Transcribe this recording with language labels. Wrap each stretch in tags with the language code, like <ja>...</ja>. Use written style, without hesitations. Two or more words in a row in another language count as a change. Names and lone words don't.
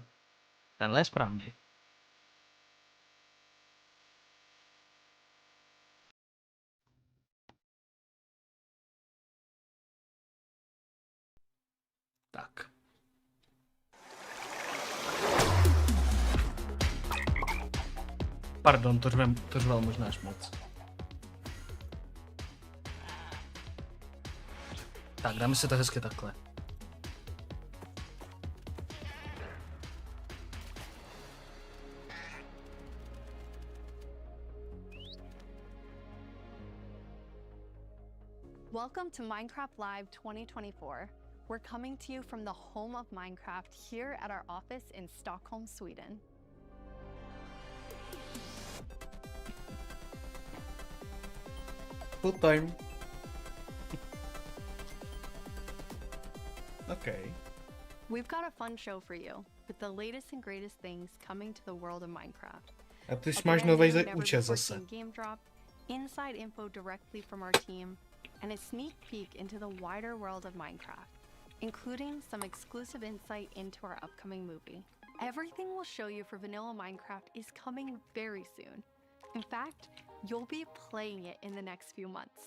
<cs>Tenhle je správný. Tak. Pardon, to řval možná až moc. Tak, dáme si to hezky takhle.</cs> <en>Welcome to Minecraft Live 2024. We're coming to you from the home of Minecraft here at our office in Stockholm, Sweden. Full time. Okay. We've got a fun show for you with the latest and greatest things coming to the world of Minecraft.</en> <cs>A ty A máš</cs> <en>brand</en> <cs>nový</cs> <en>new, never</en> <cs>účet</cs> <en>before</en> <cs>zase.</cs> <en>seen game drop, inside info directly from our team, and a sneak peek into the wider world of Minecraft, including some exclusive insight into our upcoming movie. Everything we'll show you for vanilla Minecraft is coming very soon. In fact, you'll be playing it in the next few months.</en>